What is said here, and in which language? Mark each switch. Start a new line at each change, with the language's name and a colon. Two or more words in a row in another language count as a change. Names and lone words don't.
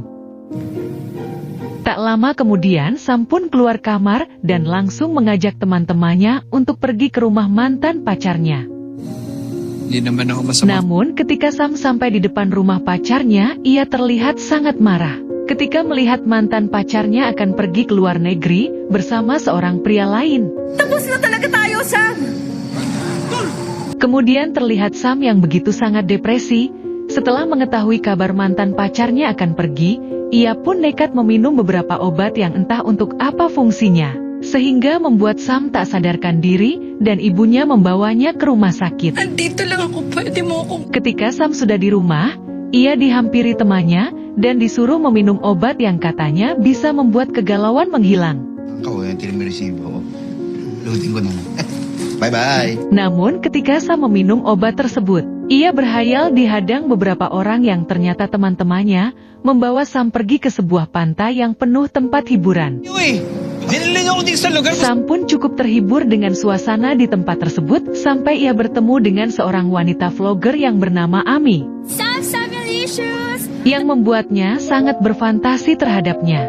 Indonesian: Tak lama kemudian Sam pun keluar kamar dan langsung mengajak teman-temannya untuk pergi ke rumah mantan pacarnya. Namun ketika Sam sampai di depan rumah pacarnya, ia terlihat sangat marah. Ketika melihat mantan pacarnya akan pergi ke luar negeri bersama seorang pria lain.
Filipino: Tapos na talaga tayo, Sam!
Indonesian: Kemudian terlihat Sam yang begitu sangat depresi. Setelah mengetahui kabar mantan pacarnya akan pergi, ia pun nekat meminum beberapa obat yang entah untuk apa fungsinya, sehingga membuat Sam tak sadarkan diri dan ibunya membawanya ke rumah sakit.
Filipino: Andito lang ako, pwede mo akong...
Indonesian: Ketika Sam sudah di rumah, ia dihampiri temannya dan disuruh meminum obat yang katanya bisa membuat kegalauan menghilang.
Filipino: Kau yang kirim resibo, lutin ko na. Bye-bye.
Indonesian: Namun ketika Sam meminum obat tersebut, ia berhayal dihadang beberapa orang yang ternyata teman-temannya membawa Sam pergi ke sebuah pantai yang penuh tempat hiburan. Sam pun cukup terhibur dengan suasana di tempat tersebut sampai ia bertemu dengan seorang wanita vlogger yang bernama Ami, yang membuatnya sangat berfantasi terhadapnya.